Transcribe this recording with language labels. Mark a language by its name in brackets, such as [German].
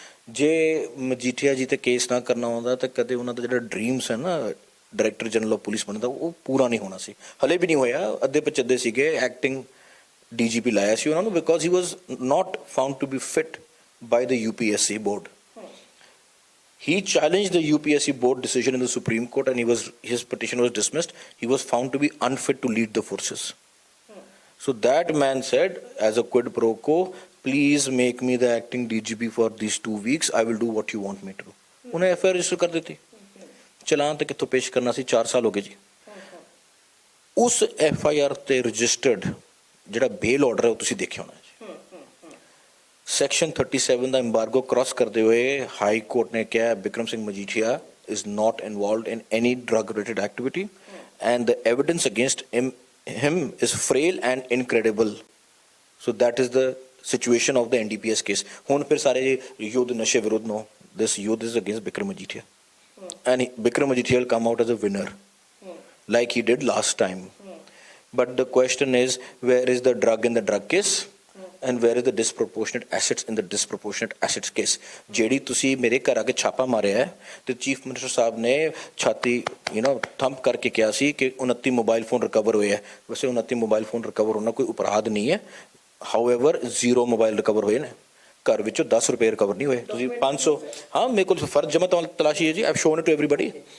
[Punjabi] ਜੇ ਮਜੀਠੀਆ ਜੀ ਤੇ ਕੇਸ ਨਾ ਕਰਨਾ ਆਉਂਦਾ ਤਾਂ ਕਦੇ ਉਹਨਾਂ ਦਾ ਜਿਹੜਾ ਡ੍ਰੀਮਸ ਹੈ ਨਾ ਡਾਇਰੈਕਟਰ ਜਨਰਲ ਆਫ ਪੁਲਿਸ ਬਣਨ ਦਾ, ਉਹ ਪੂਰਾ ਨਹੀਂ ਹੋਣਾ ਸੀ। ਹਲੇ ਵੀ ਨਹੀਂ ਹੋਇਆ। ਅੱਧੇ ਪਚੱਦੇ ਸੀਗੇ। ਐਕਟਿੰਗ DGP ਲਾਇਆ ਸੀ ਉਹਨਾਂ ਨੂੰ [English] Because he was not found to be fit by the UPSC board. He challenged the UPSC board decision in the Supreme Court and his petition was dismissed. He was found to be unfit to lead the forces. So that man said, as a quid pro quo, please make me the acting DGP for these 2 weeks. I will do what you want me to do. [Punjabi] ਉਹਨੇ FIR register ਕਰ ਦਿੱਤੀ, ਚਲਾਨ ਤੇ ਕਿੱਥੋਂ ਪੇਸ਼ ਕਰਨਾ ਸੀ, 4 ਸਾਲ ਹੋ ਗਏ ਜੀ। ਉਸ ਐਫਆਈਆਰ ਤੇ ਰਜਿਸਟਰਡ ਜਿਹੜਾ ਬੇਲ ਆਰਡਰ ਹੈ ਉਹ ਤੁਸੀਂ ਦੇਖਿਆ ਹੋਣਾ ਜੀ। ਸੈਕਸ਼ਨ 37 ਦਾ ਐਮਬਾਰਗੋ ਕ੍ਰਾਸ ਕਰਦੇ ਹੋਏ ਹਾਈ ਕੋਰਟ ਨੇ ਕਿਹਾ [English] Bikram Singh Majithia is not involved in any drug related activity and the evidence against him is frail and incredible. So that is the situation of the NDPS case. [Punjabi] ਹੁਣ ਫਿਰ ਸਾਰੇ ਯੁੱਧ ਨਸ਼ੇ ਵਿਰੁੱਧ ਨੂੰ, [English] this youth is against Bikram Majitia and Bikram Majitia will come out as a winner like he did last time. But the question is, where is the drug in the drug case and where is the disproportionate assets in the disproportionate assets case? [Punjabi] ਜਿਹੜੀ ਤੁਸੀਂ ਮੇਰੇ ਘਰ ਆ ਕੇ ਛਾਪਾ ਮਾਰਿਆ ਹੈ ਤੇ chief minister ਸਾਹਿਬ ਨੇ ਛਾਤੀ ਥੰਪ ਕਰਕੇ ਕਿਹਾ ਸੀ ਕਿ 29 ਮੋਬਾਈਲ ਫੋਨ ਰਿਕਵਰ ਹੋਏ ਹੈ। ਵੈਸੇ 29 ਮੋਬਾਈਲ ਫੋਨ ਰਿਕਵਰ ਹੋਣਾ ਕੋਈ ਅਪਰਾਧ ਨਹੀਂ ਹੈ। ਹਾਊਐਵਰ 0 ਮੋਬਾਈਲ ਰਿਕਵਰ ਹੋਏ ਨੇ, ਘਰ ਵਿੱਚੋਂ 10 ਰੁਪਏ ਰਿਕਵਰ ਨਹੀਂ ਹੋਏ। ਤੁਸੀਂ 500, ਹਾਂ ਮੇਰੇ ਕੋਲ ਫਰਦ ਜਮ੍ਹਾਂ ਤਲਾਸ਼ੀ ਹੈ ਜੀ, [English] I've shown it to everybody.